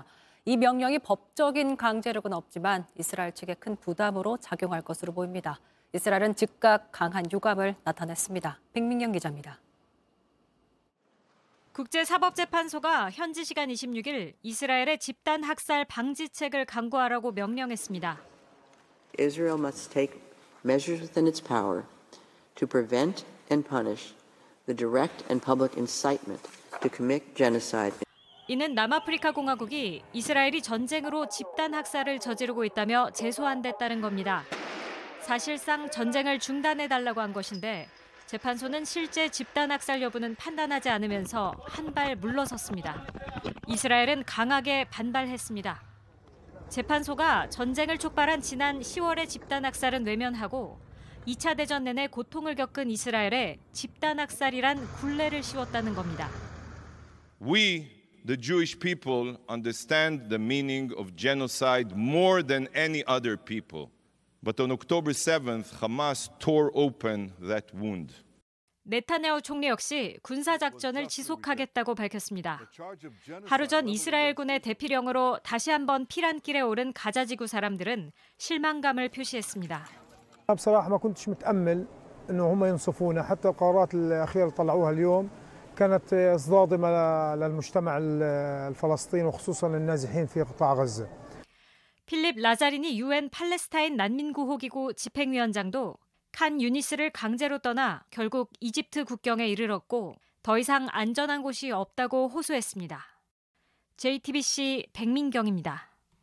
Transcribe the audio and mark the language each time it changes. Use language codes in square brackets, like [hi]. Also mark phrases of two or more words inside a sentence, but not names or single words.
[ko] 이 명령이 법적인 강제력은 없지만 이스라엘 측에 큰 부담으로 작용할 것으로 보입니다. 이스라엘은 즉각 강한 유감을 나타냈습니다. 백민경 기자입니다. 국제사법재판소가 현지 시간 26일 이스라엘의 집단 학살 방지책을 강구하라고 명령했습니다. [en] Israel must take measures within its power to prevent and punish the direct and public incitement to commit genocide. [ko] 이는 남아프리카 공화국이 이스라엘이 전쟁으로 집단 학살을 저지르고 있다며 제소한댔다는 겁니다. 사실상 전쟁을 중단해달라고 한 것인데 재판소는 실제 집단 학살 여부는 판단하지 않으면서 한 발 물러섰습니다. 이스라엘은 강하게 반발했습니다. 재판소가 전쟁을 촉발한 지난 10월의 집단 학살은 외면하고 2차 대전 내내 고통을 겪은 이스라엘에 집단 학살이란 굴레를 씌웠다는 겁니다. [en] We, the Jewish people, understand the meaning of genocide more than any other people. But on October 7th, Hamas tore open that wound. [ko] 네타냐후 총리 역시 군사작전을 지속하겠다고 밝혔습니다. 하루 전 이스라엘군의 대피령으로 다시 한번 피란길에 오른 가자지구 사람들은 실망감을 표시했습니다. [ar] بصراحة ما كنتش متأمل إنه هم ينصفونا حتى القرارات الأخيرة طلعوها اليوم كانت صادمة للمجتمع الفلسطيني وخصوصا النازحين في قطاع غزة. [ko] 필립 라자리니 유엔 팔레스타인 난민구호기구 집행위원장도 칸 유니스를 강제로 떠나 결국 이집트 국경에 이르렀고 더 이상 안전한 곳이 없다고 호소했습니다. JTBC 백민경입니다.